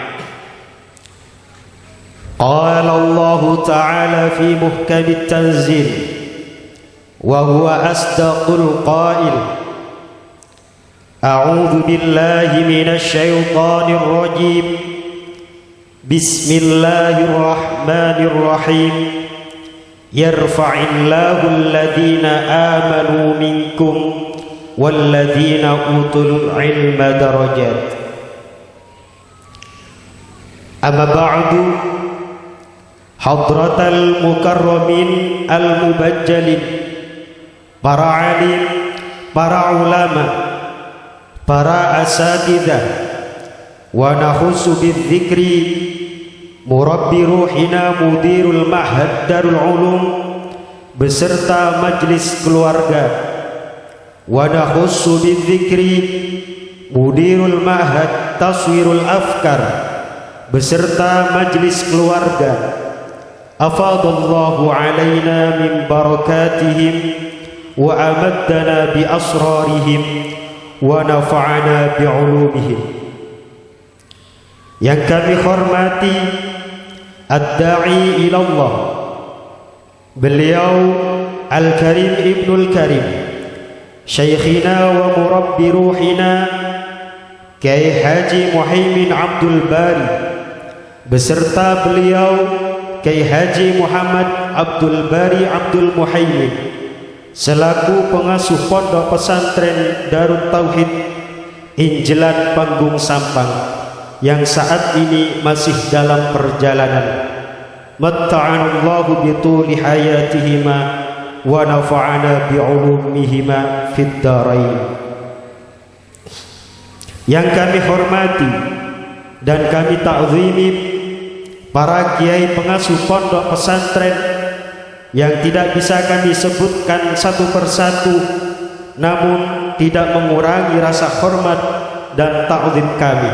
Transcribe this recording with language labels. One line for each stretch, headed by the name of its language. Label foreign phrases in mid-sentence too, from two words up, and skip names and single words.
Arabic: قال الله تعالى في محكم التنزيل وهو أصدق القائل: أعوذ بالله من الشيطان الرجيم بسم الله الرحمن الرحيم يرفع الله الذين آمنوا منكم والذين أوتوا العلم درجات. أما بعد حضرة المكرمين المبجلين,
Indonesian: para alim, para
Arabic: علماء، para أساتذة، ونخص بذكر مربي روحنا مدير المعهد دار العلوم
Indonesian: beserta majlis keluarga,
Arabic: ونخص بذكر مدير المعهد تصوير الأفكار
Indonesian: beserta majlis keluarga.
Arabic: أفاض الله علينا من بركاتهم وأمدنا بأسرارهم ونفعنا بعلومهم.
Indonesian: Yang kami hormati
Arabic: الداعي إلى الله,
Indonesian: beliau
Arabic: الكريم ابن الكريم,
Indonesian: Syekhina
Arabic: ومربي روحنا
Indonesian: Kiai Haji Muhaimin Abdul Bari beserta beliau Kiai Haji Muhammad Abdul Bari Abdul Muhaimin selaku pengasuh pondok pesantren Darut Tauhid Injelan Panggung Sampang yang saat ini masih dalam perjalanan.
Arabic: متعنا الله بطول حياتهما ونفعنا بعلومهما في الدارين.
Indonesian: Yang kami hormati dan kami ta'zimi para kiai pengasuh pondok pesantren yang tidak bisa kami sebutkan satu persatu, namun tidak mengurangi rasa hormat dan ta'zim kami.